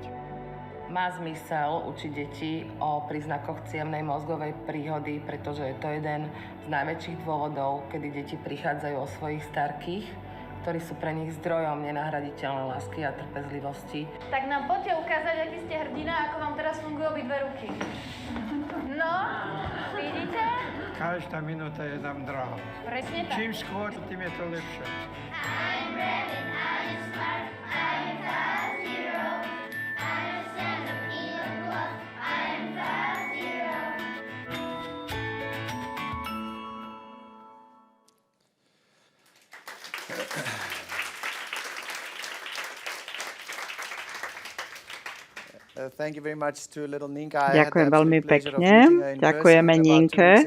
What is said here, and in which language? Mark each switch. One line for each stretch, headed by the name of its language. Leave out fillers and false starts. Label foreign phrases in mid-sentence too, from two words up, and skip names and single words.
Slovak: Má zmysel učiť deti o príznakoch cievnej mozgovej príhody, pretože je to jeden z najväčších dôvodov, kedy deti prichádzajú o svojich starkých, ktorí sú pre nich zdrojom nenahraditeľnej lásky a trpezlivosti. Tak nám poďte ukázať, aký ste hrdina, ako vám teraz fungujú obidve ruky. No, vidíte? Každá minúta je nám drahá. Presne tak. Čím skôr, tým je to lepšie.
English: I'm ready, I'm smart, I'm Fast Hero. I'm a stand-up Elon Musk, I'm Fast Hero.
Slovak: Ďakujem veľmi pekne. Ďakujeme Ninke.